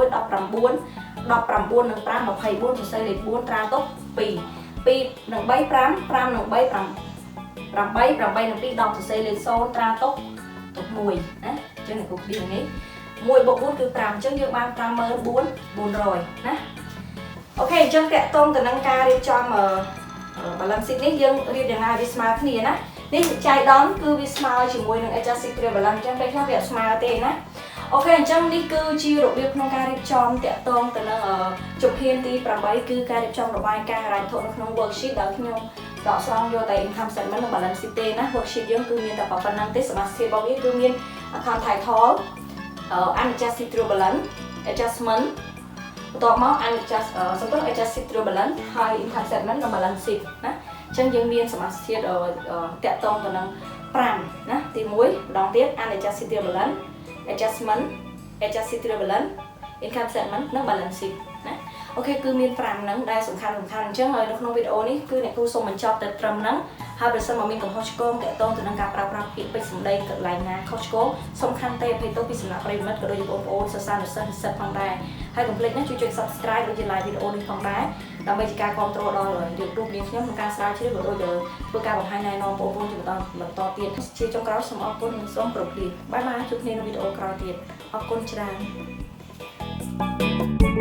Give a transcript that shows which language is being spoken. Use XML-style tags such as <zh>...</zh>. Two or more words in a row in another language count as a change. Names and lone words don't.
<km>24 សរសេរលេខ4ត្រាទុក2 2និង3 5 5និង3 8 8និង2 10សរសេរលេខ0ត្រាទុក1ណាអញ្ចឹងអ្នកគ្រូពីនេះ1បូក4គឺ5អញ្ចឹងយើងបាន$54,400ណា អូខេអញ្ចឹងតាក់ទងទៅនឹងការរៀបចំ</km> <en>balance sheet</en> <km>នេះយើងរៀបយ៉ាងណាវាស្មើគ្នាណានេះចៃដន្យគឺវាស្មើជាមួយនឹង</km> <en>adjusted balance</en> <km>អញ្ចឹងពេលខ្លះវាអត់ស្មើទេណាអូខេអញ្ចឹងនេះគឺជារបៀបក្នុងការរៀបចំតាក់ទងទៅនឹងជំហានទី8គឺការរៀ បចំរបាយការណ៍ហិរញ្ញវត្ថុនៅក្នុង worksheet ដែលខ្ញុំដកស្រង់យកតែ</km> <en>income statement</en> <km>និង</km> <en>balance sheet</en> <km>ទេណា worksheet យើងគឺមានតែប៉ុណ្្នឹងទេសមាសធាតុរបស់វាគឺមាន</km> <en>account title unadjusted balance adjustment</en> <km>បន្ទាប់មក</km> <en>adjusted balance</en> <km>ហើយ</km> <en>income statement</en> <km>និង</km> <en>balance sheet</en> <km>ណាអញ្ចឹងយើងមានសមាសធាតុតាក់ទងទៅនឹង5ណាទី1ម្ដងទៀត</km> <en>unadjusted balance adjustment adjusted balance income statement</en> <km>និង balance sheet ណាអូខេគឺមាន5ហ្នឹងដែលសំខាន់អញ្ចឹងហើយនៅក្នុងវីដេអូនេះគឺអ្នកគ្រូសូមបញ្ចប់តែត្រឹមហ្នឹងហើយបើសិនមក មានកំហុសឆ្គងតាក់ទងទៅនឹងការប្រើប្រាស់ពាក្យពេចន៍សម្ដីកន្លែងណាខុសឆ្គងសូមខន្តីអភ័យទោសពីសំណាក់ប្រិយមិត្តក៏ដូចជាបងប្អូនសិស្សានុសិស្សនិស្សិតផងដែរហើយកុំភ្លេចណាជួយចុច Subscribe ដូចជា Like វីដេអូនេះផងដែរដើម្បីជាការគាំទ្រដល់រៀបរូបនាងខ្ញុំក្នុងការស្រាវជ្រាវក៏ដូចជាធ្វើការបង្ហាញណែនាំបងប្អូនជាបន្តទៀតជាចុងក្រោយសូមអរគុណនិងសូមគោរពលាបាយបាយជួបគ្នានៅវីដេអូក្រោយទៀតអរគុណច្រើន</km>